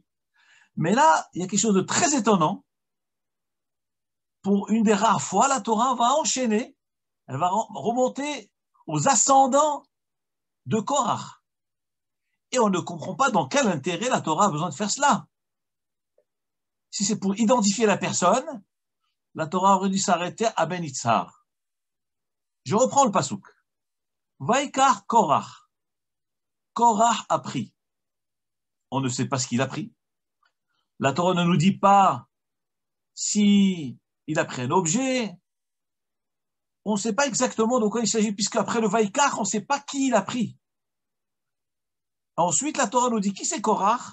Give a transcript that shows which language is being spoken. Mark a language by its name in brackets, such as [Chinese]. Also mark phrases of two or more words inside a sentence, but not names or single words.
[French] Mais là, il y a quelque chose de très étonnant. Pour une des rares fois, la Torah va enchaîner, elle va remonter aux ascendants de Korach. Et on ne comprend pas dans quel intérêt la Torah a besoin de faire cela. Si c'est pour identifier la personne, la Torah aurait dû s'arrêter à Ben Yitzhar. Je reprends le pasuk. [Hebrew] ויקח קורח. [French] Korach a pris. On ne sait pas ce qu'il a pris. La Torah ne nous dit pas si il a pris un objet. On ne sait pas exactement de quoi il s'agit, puisque après le Vaikach, on ne sait pas qui il a pris. Ensuite, la Torah nous dit qui c'est Korach?